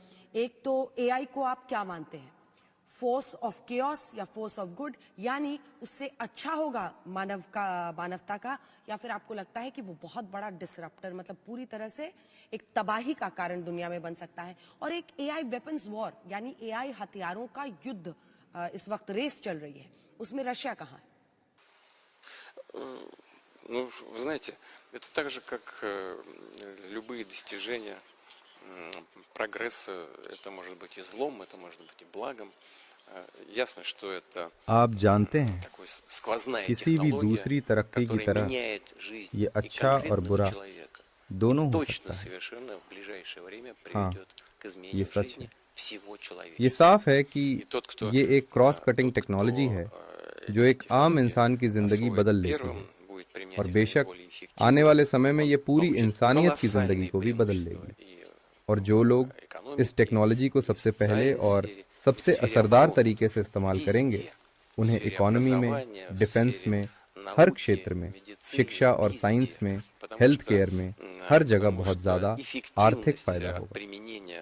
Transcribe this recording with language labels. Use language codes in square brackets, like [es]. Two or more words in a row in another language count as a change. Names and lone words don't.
[hi] एक तो एआई को आप क्या मानते हैं, [en] force of chaos [hi] या [en] force of good, [hi] यानी उससे अच्छा होगा मानवता का, या फिर आपको लगता है कि वो बहुत बड़ा डिसरप्टर, मतलब पूरी तरह से एक तबाही का कारण दुनिया में बन सकता है? और एक [en] AI weapons war, [hi] यानी एआई हथियारों का युद्ध इस वक्त रेस चल रही है, उसमें रशिया कहाँ है? [ru] Ну, вы знаете, это так же, как любые достижения, прогресс, это может быть и злом, это может быть и благом. Ясно, что это [hi] आप जानते हैं, [ru] такой сквозная [hi] किसी भी [ru] технология, [hi] दूसरी तरक्की की [ru] которая [hi] तरह [ru] меняет жизнь [hi] ये [ru] и [hi] अच्छा और [ru] конкретного [hi] बुरा [ru] человека. [hi] दोनों [ru] И [hi] हो [ru] точно [hi] सकता है। [ru] совершенно в ближайшее время [hi] हाँ, [ru] приведет к [hi] ये [ru] изменению [hi] सच [ru] жизни [hi] है। [ru] всего [hi] ये [ru] человечества. [hi] साफ है कि [ru] И тот, кто, [hi] ये एक [en] cross cutting [ru] тот, кто [hi] टेक्नोलॉजी है जो [ru] эти [hi] एक आम [ru] технологии [hi] इंसान की जिंदगी [ru] освоит [hi] बदल लेती [ru] первым, [hi] है। [ru] будет применять [hi] और [ru] их [hi] बेशक [ru] наиболее [hi] आने [ru] эффективно, [hi] वाले समय में [ru] он [hi] ये पूरी [ru] получит [hi] इंसानियत की [ru] колоссальные [hi] जिंदगी को भी बदल [ru] преимущества [hi] लेगी। [ru] и [hi] और जो लोग इस टेक्नोलॉजी को सबसे पहले और सबसे असरदार तरीके से इस्तेमाल करेंगे, उन्हें इकोनॉमी में, डिफेंस में, हर क्षेत्र में, शिक्षा और साइंस में, [en] health care [hi] में, हर जगह बहुत ज़्यादा आर्थिक फायदा होगा।